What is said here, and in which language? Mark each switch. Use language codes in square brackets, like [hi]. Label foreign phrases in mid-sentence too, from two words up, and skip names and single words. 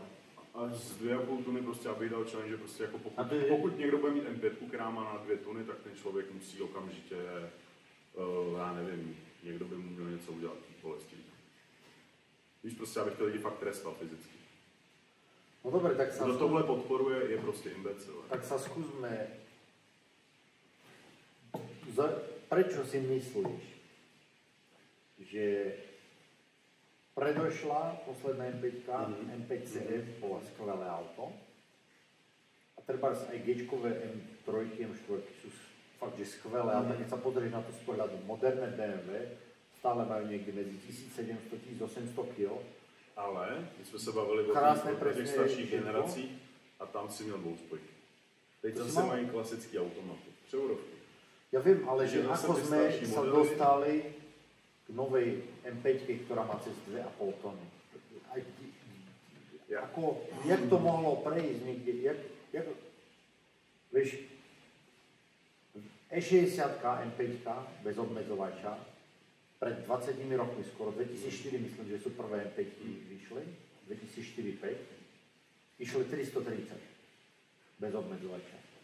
[cs] A z 2,5 tuny prostě, abych dal challenge, že prostě jako pokud někdo bude mít M5, která má na 2 tuny, tak ten člověk musí okamžitě, já nevím, někdo by mu měl něco udělat v bolesti. Víš, prostě, abych to lidi fakt trestal fyzicky. [sk] No dobre, tak sa... [cs] Kdo tohle podporuje, je prostě imbecil. [sk] Tak sa skúsme... Prečo si myslíš, že Predošla posledná M5, M5 CF, bola skvelé auto. A treba aj G-čkové M3, M4 sú fakt, že skvelé, ale keď sa pozrieš na to z pohľadu moderné BMW, stále majú niekde medzi 1700-1800 kg. [cs] Ale my jsme se bavili o těch starších generacích a tam si měl dvouspojky. Teď zase mají klasický automaty, převodovky. [sk] Ja viem, ale že ako sme sa dostali k novej M5, ktorá má cez 2,5 tony. Jak to mohlo prejsť niekde? Vieš, E60 M5 bez obmedzovača pred 20 rokmi, skoro 2004, myslím, že sú prvé M5 vyšli, 2004-5, išli 330 bez obmedzovača.